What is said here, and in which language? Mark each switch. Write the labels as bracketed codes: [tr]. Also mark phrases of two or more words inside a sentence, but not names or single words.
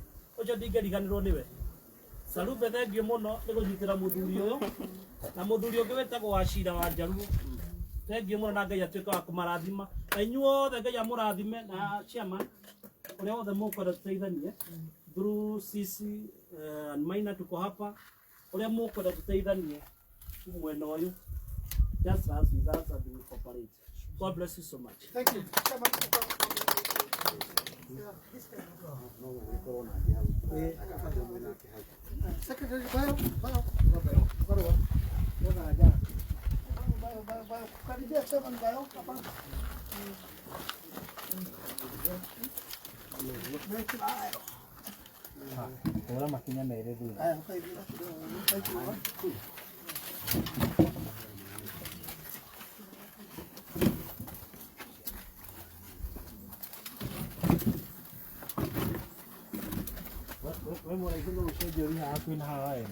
[ki] Ũcio ndingĩriganĩrwo nĩwe. Salube [en] thank you [ki] muno nĩ gũnyitĩra mũthuri ũyũ. Na mũthuri ũngĩ wĩtagwo Wachira wa Njaruo. [en] Thank you [ki] muno na Ngai atuĩke wa kũmarathima. Na inyuothe Ngai amũrathime na chairman ũrĩa wothe mũkwenda tũteithanie through [sw] sisi Maina tuko hapa [ki] ũrĩa mũkwenda tũteithanie mwena ũyũ [en] just as we guys are doing cooperate. God bless you so much. Thank you. Secretary Bayo. [sw] Karibia chairman Bayo hapa. [ki] Ahora makinya merĩ thutha. Wewe mwaraihu no ucenjie ũrĩa hakuhĩ na haha ĩ.